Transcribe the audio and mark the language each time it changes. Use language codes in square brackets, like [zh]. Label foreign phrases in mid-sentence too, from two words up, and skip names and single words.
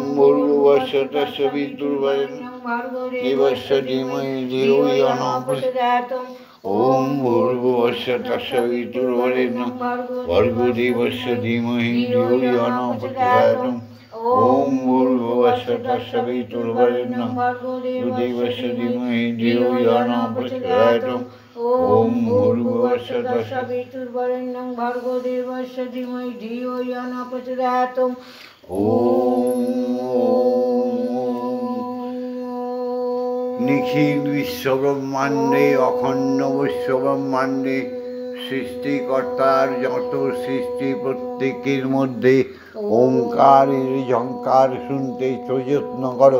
[sa] भूर्भुवस्सुः तत्सवितुर्वरेण्यं भर्गो देवस्य धीमहि धियो यो न प्रचोदयात् ॐ भूर्भुवस्सुः तत्सवितुर्वरेण्यं भर्गो देवस्य धीमहि धियो यो न प्रचोदयात् ॐ भूर्भुवस्सुः तत्सवितुर्वरेण्यं भर्गो देवस्य धीमहि धियो यो न प्रचोदयात् ॐ भूर्भुवस्सुः तत्सवितुर्वरेण्यं भर्गो देवस्य धीमहि धियो यो न प्रचोदयात् [bn] নিখিল বিশ্বব্রহ্মাণ্ডে অখণ্ড বিশ্বব্রহ্মাণ্ডে সৃষ্টিকর্তার যত সৃষ্টি প্রত্যেকের মধ্যে ওঙ্কারের ঝঙ্কার শুনতে প্রযত্ন করো।